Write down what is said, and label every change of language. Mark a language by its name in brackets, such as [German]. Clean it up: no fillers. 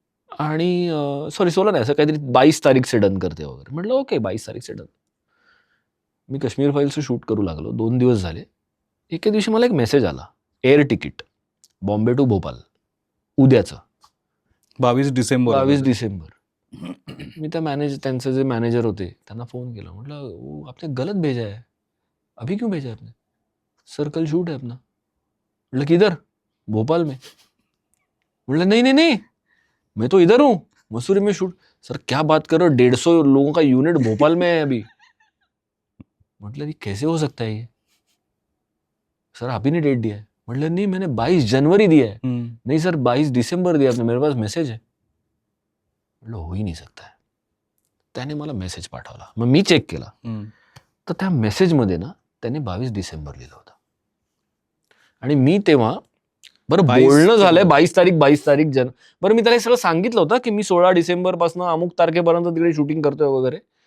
[Marathi] आणि सॉरी 16 नाही, असं काहीतरी [Hindi] 22 तारीख से डन करते [Marathi] वगैरे. म्हटलं ओके [Hindi] 22 तारीख से डन. [Marathi] मी काश्मीर फाईल्सचं शूट करू लागलो. 2 दिवस झाले. एके दिवशी मला एक मेसेज आला, air ticket Bombay to Bhopal उद्याचं 22 डिसेंबर. 22 डिसेंबर. मी त्यांचे जे मॅनेजर होते त्यांना फोन केला. [Hindi] म्हटलं वो आपने गलत भेजा है, अभी क्यों भेजा है आपने? सर कल शूट है अपना. म्हटलं किधर? भोपाल में. म्हटलं नहीं नहीं नहीं, मैं तो इधर हूँ, मसूरी में शूट. सर क्या बात कर रहे हो, 150 लोगों का यूनिट भोपाल में है अभी. म्हटलं ये कैसे हो सकता है ये? सर आप ही ने डेट दिया है. म्हटलं नहीं, मैंने 22 जनवरी दिया है. नहीं सर 22 दिसंबर दिया आपने, मेरे पास मेसेज है. [Marathi] म्हटलं [Hindi] हो ही नाही सकता है. [Marathi] त्याने मला मेसेज पाठवला. मग मी चेक केला, तर त्या मेसेजमध्ये ना त्याने 22 डिसेंबर लिहिलं होतं. आणि मी तेव्हा बरं 22 बोलणं झालंय 22 तारीख बरं मी त्याला हे सगळं सांगितलं होतं की मी 16 डिसेंबर पासून अमुक तारखेपर्यंत तिकडे शूटिंग करतोय वगैरे.